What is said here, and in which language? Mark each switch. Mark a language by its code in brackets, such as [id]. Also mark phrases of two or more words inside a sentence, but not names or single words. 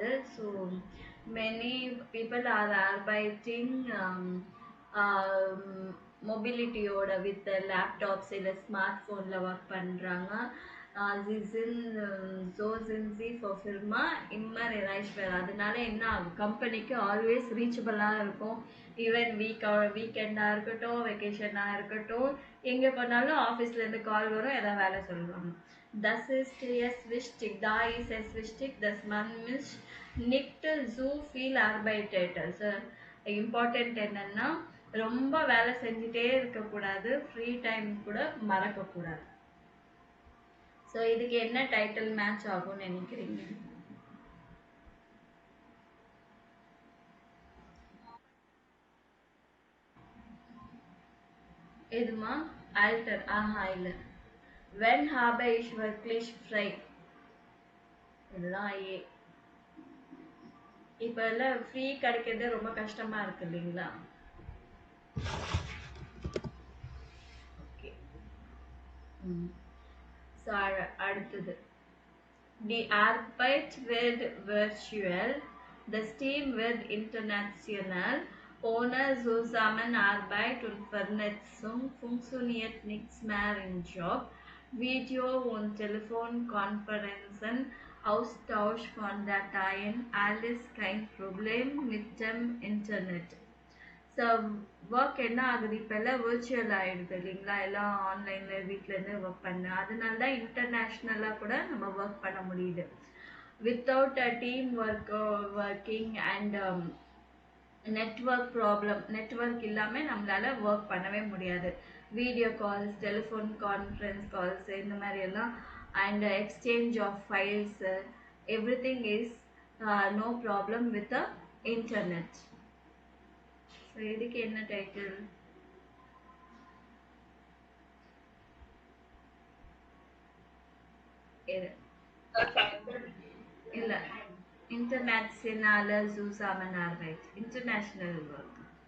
[en] so many people are arbeiting mobilityoda with laptops [ta] இல்லை ஸ்மார்ட் ஃபோனில் ஒர்க் பண்ணுறாங்க. [de] Sie sind so sind sie für Firma immer erreichbar. [ta] அதனால என்ன ஆகும், கம்பெனிக்கு [en] always reachableaaga [ta] இருக்கும். [en] even weekendaaga [ta] இருக்கட்டும், வெக்கேஷனாக இருக்கட்டும், எங்கே போனாலும் ஆஃபீஸ்லேருந்து கால் வரும், ஏதாவது வேலை சொல்லுவாங்க. [de] Das ist es wichtig, da ist es wichtig, dass man nicht so viel arbeitet. [ta] இம்பார்ட்டன்ட் என்னன்னா ரொம்ப வேலை செஞ்சுட்டே இருக்கக்கூடாது, [en] free time [ta] கூட மறக்கக்கூடாது. ஸோ இதுக்கு என்ன [en] title match [ta] ஆகும்னு நினைக்கிறீங்க? எதுமா? ஆல்டர்? ஆஹா இல்லை. [de] When habe ich wirklich frei? [ta] இதுதான் இப்போ எல்லாம் ஃப்ரீ கிடைக்கிறது ரொம்ப கஷ்டமா இருக்கு இல்லைங்களா? ஓகே. ஸோ அடுத்தது [de] Die Arbeit wird virtuell, das Team wird international. Ohne Zusammenarbeit und Vernetzung funktioniert nichts mehr im Job. Video- und Telefonkonferenzen, Austausch von Dateien, alles kein Problem mit dem Internet. [en] so work [ta] என்ன ஆகுது, இப்போ எல்லாம் விர்ச்சுவல் ஆகிடுது இல்லைங்களா? எல்லாம் ஆன்லைனில் வீட்டிலேருந்து ஒர்க் பண்ண, அதனால தான் இன்டர்நேஷ்னலாக கூட நம்ம ஒர்க் பண்ண முடியுது. [en] without a team working and network problem, [ta] நெட்ஒர்க் இல்லாமல் நம்மளால ஒர்க் பண்ணவே முடியாது. [en] video calls, telephone conference calls, [ta] இந்த மாதிரி எல்லாம், [en] and exchange of files, every thing is no problem with the internet. [ta] ஸோ இதுக்கு என்ன டைட்டில்? இல்லை, இன்டர்நேஷனல் Zusammenarbeit, [en] international work.